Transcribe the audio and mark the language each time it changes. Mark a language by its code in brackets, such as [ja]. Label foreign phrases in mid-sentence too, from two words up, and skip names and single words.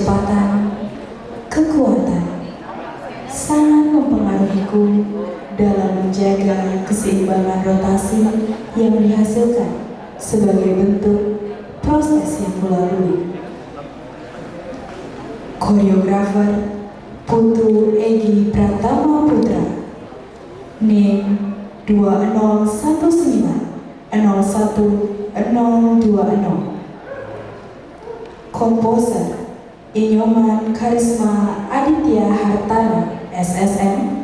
[id] kecepatan, kekuatan, sangat mempengaruhiku dalam menjaga keseimbangan rotasi yang dihasilkan sebagai bentuk proses yang kulalui. Koreografer Putu Egi Pratama Putra, NIM 2019011020. Komposer Inyoman Karisma Aditya Hartana SSM.